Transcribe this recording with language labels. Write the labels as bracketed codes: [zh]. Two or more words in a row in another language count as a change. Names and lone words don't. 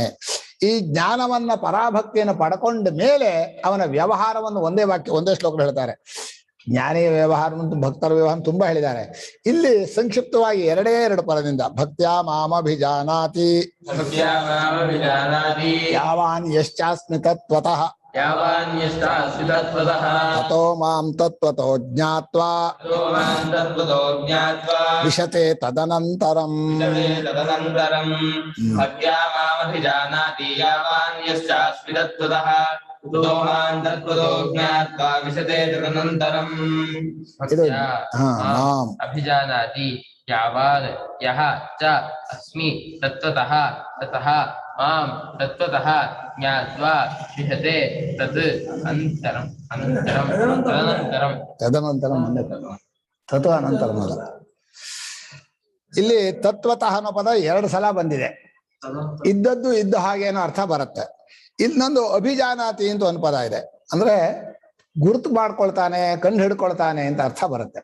[kn] ಈ ಜ್ಞಾನವನ್ನ ಪರಾಭಕ್ತಿಯನ್ನು ಪಡ್ಕೊಂಡ ಮೇಲೆ ಅವನ ವ್ಯವಹಾರವನ್ನು ಒಂದೇ ವಾಕ್ಯ ಒಂದೇ ಶ್ಲೋಕ ಹೇಳ್ತಾರೆ. ಜ್ಞಾನಿಯ ವ್ಯವಹಾರ ಮತ್ತು ಭಕ್ತರ ವ್ಯವಹಾರ ತುಂಬಾ ಹೇಳಿದ್ದಾರೆ. ಇಲ್ಲಿ ಸಂಕ್ಷಿಪ್ತವಾಗಿ 2 ಪದದಿಂದ [sa] ಭಕ್ತ್ಯಾ ಮಾಮಭಿಜಾನಾತಿ ಯಾವಾನ್ ಯಶ್ಚಾಸ್ಮಿ ತತ್ವತಃ ತತೋ ಮಾಂ ತತ್ವತೋ ಜ್ಞಾತ್ವಾ ವಿಶತೆ ತದನಂತರಂ. ಅಭಿಜಾನಾತಿ ಯಾವಾದ್ ಯಹ ಚ ಅಸ್ಮಿ ತತ್ವತಃ ತತಃ ಮಾಂ ತತ್ವತಃ ಜ್ಞಾತ್ವಾ ವಿಶತೆ ತತ್ ಅನಂತರಂ ತದನಂತರಂ ತತ್ವ ಅನಂತರಂ ಅಲ್ಲ. [kn] ಇಲ್ಲಿ ತತ್ವತಃ ಅನ್ನೋ ಪದ 2 ಸಲ ಬಂದಿದೆ. ಇದ್ದದ್ದು ಇದ್ದ ಹಾಗೇನೋ ಅರ್ಥ ಬರುತ್ತೆ. ಇನ್ನೊಂದು ಅಭಿಜಾನಾತಿ ಅಂತ ಒಂದು ಪದ ಇದೆ, ಅಂದ್ರೆ ಗುರುತು ಮಾಡ್ಕೊಳ್ತಾನೆ, ಕಂಡು ಹಿಡ್ಕೊಳ್ತಾನೆ ಅಂತ ಅರ್ಥ ಬರುತ್ತೆ.